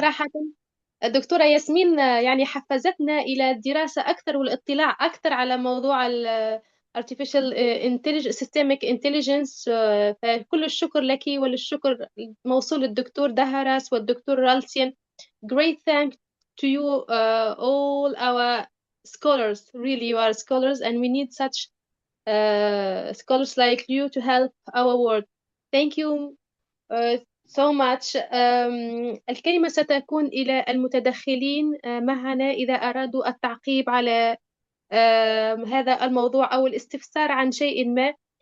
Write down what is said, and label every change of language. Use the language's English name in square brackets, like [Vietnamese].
[Arabic] صراحة الدكتورة ياسمين يعني حفزتنا إلى الدراسة أكثر والاطلاع أكثر على موضوع Artificial Intelligence Systemic Intelligence. فكل الشكر لك والشكر موصول للدكتور دهراس والدكتور رالسيان. [English] Great thanks to you all our scholars. Really, you are scholars, and we need such scholars like you to help our world. Thank you so much. [Arabic] الكلمة ستكون إلى المتدخلين معنا إذا أرادوا التعقيب على هذا الموضوع أو الاستفسار عن شيء ما.